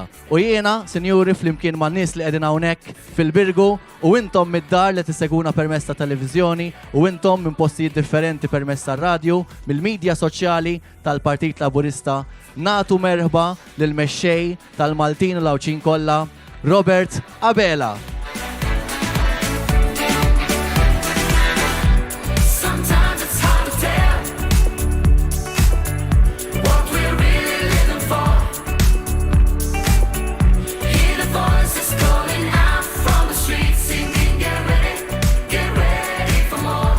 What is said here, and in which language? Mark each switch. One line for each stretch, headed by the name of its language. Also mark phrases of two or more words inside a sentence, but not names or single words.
Maltese: U jiena, sinjuri, flimkien ma' nies li qegħdin hawnhekk fil-Birgu u intom mid-dar li tisseguna permezz ta' televiżjoni u intom minn postijiet differenti permezz tar-radju, mill-medja soċjali tal-Partit Laburista nagħtu merħba lil mexxej tal-Maltin u l-Awċin kollha Robert Abela.
English: Sometimes it's hard to tell what we're really living for. Hear the voices calling out from the streets, singing, get ready for more.